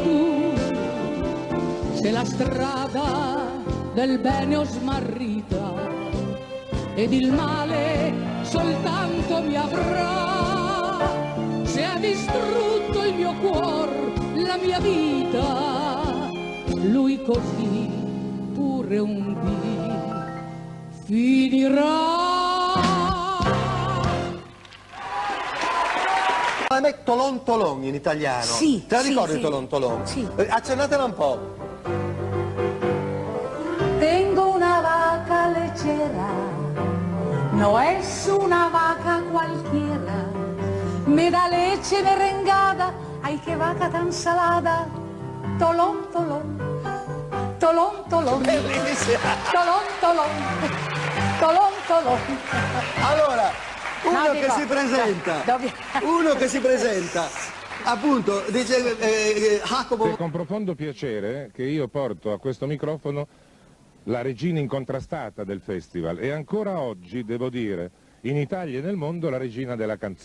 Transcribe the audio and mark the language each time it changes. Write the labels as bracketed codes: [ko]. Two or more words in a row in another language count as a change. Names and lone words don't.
[it] tu, se la strada del bene ho smarrita ed il male soltanto mi avrà, se ha distrutto il mio cuor, la mia vita, lui così pure un dì finirà. A me Tolon Tolon in italiano. Sì. Te la sì, ricordi sì. Tolon Tolon? Sì. Accennatela un po'. [es] Tengo una vaca lechera, no es una vaca cualquiera, me da leche merengada, ay que vaca tan salada, tolón, tolón, tolón, tolón, tolón, tolón, tolón, tolón. [it] Allora, uno che si presenta, appunto, dice Jacopo. È con profondo piacere che io porto a questo microfono la regina incontrastata del festival e ancora oggi, devo dire, in Italia e nel mondo la regina della canzone.